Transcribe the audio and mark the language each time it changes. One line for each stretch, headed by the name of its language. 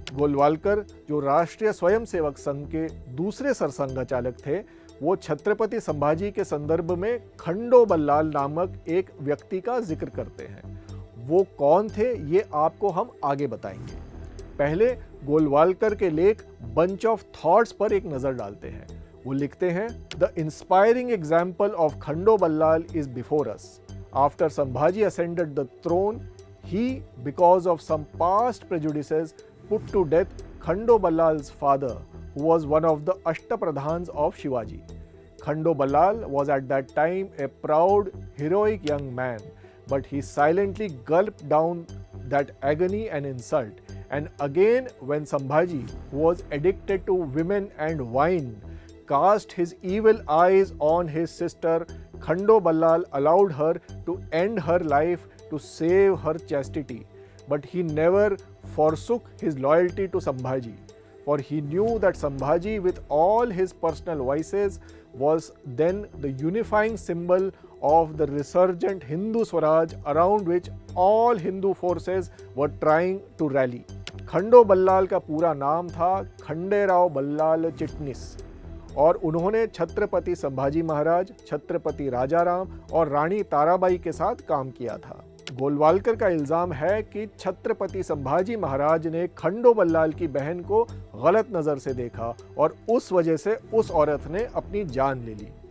Hindi: गोलवालकर, जो राष्ट्रीय स्वयंसेवक संघ के दूसरे सरसंघचालक थे, वो छत्रपति संभाजी के संदर्भ में खंडो बल्लाल नामक एक व्यक्ति का जिक्र करते हैं। वो कौन थे ये आपको हम आगे बताएंगे। पहले गोलवालकर के लेख बंच ऑफ थॉट्स पर एक नजर डालते हैं।
English: वो लिखते हैं, the inspiring example of Khando Ballal is before us. After Sambhaji ascended the throne, he, because of some past prejudices, put to death Khando Ballal's father, who was one of the Ashtapradhans of Shivaji. Khando Ballal was at that time a proud, heroic young man, but he silently gulped down that agony and insult. And again, when Sambhaji, who was addicted to women and wine, cast his evil eyes on his sister, Khando Ballal allowed her to end her life to save her chastity, but he never forsook his loyalty to Sambhaji, for he knew that Sambhaji, with all his personal vices, was then the unifying symbol of the resurgent Hindu Swaraj around which all Hindu forces were trying to rally.
Hindi: खंडो बल्लाल का पूरा नाम था खंडेराव बल्लाल चिटनिस और उन्होंने छत्रपति संभाजी महाराज, छत्रपति राजाराम और रानी ताराबाई के साथ काम किया था। गोलवालकर का इल्जाम है कि छत्रपति संभाजी महाराज ने खंडो बल्लाल की बहन को गलत नजर से देखा और उस वजह से उस औरत ने अपनी जान ले ली।